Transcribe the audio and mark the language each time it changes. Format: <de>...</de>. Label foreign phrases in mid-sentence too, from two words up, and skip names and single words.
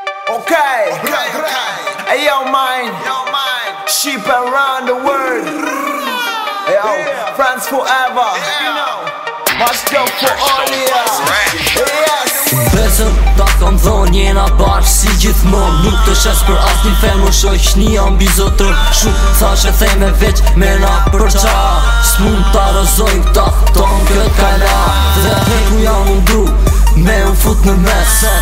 <en>Okay. Hey, yo, man. Sheep around the world. Hey, yo, France forever. Much love for all of ya. Yes.</en> <sq>Besëm, ta kam thonë, jena bashkë si gjithmonë. Nuk të shes për asnjë femër, shoqni jam mbi zotër. Shumë thash e theme veç, me na për qa. S'mund ta rozojnë këta, ton këtë kala. Dhe ku jam unë dru, me u fut në mes.</sq>